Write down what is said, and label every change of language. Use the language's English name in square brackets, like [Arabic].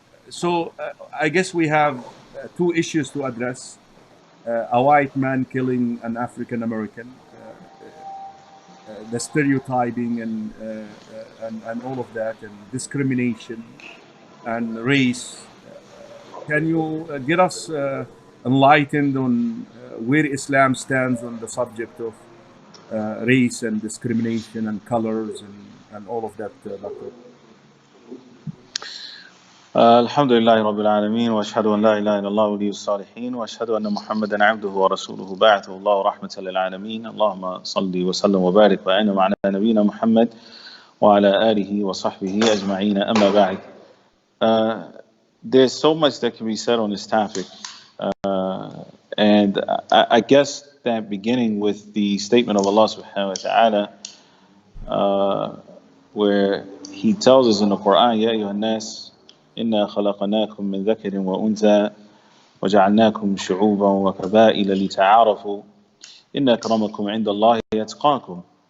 [English] So I guess we have two issues to address: a white man killing an African American, the stereotyping and all of that, and discrimination and race. Can you get us enlightened on where Islam stands on the subject of race and discrimination and colors and all of that, Doctor? [Arabic] الحمد لله رب العالمين وأشهد أن لا إله إلا الله ولي الصالحين وأشهد أن محمدا عبده ورسوله بعثه الله رحمة للعالمين اللهم صل وسلم وبارك وأنعم على نبينا محمد وعلى آله وصحبه أجمعين أما بعد. [English] There's so much that can be said on this topic, and I guess that beginning with the statement of Allah subhanahu wa ta'ala, where He tells us in the Quran, [Arabic] يا أيها الناس إنا خلقناكم من ذكر وأنثى وجعلناكم شعوبا وقبائل لتعارفوا إن أكرمكم عند الله يتقاكم.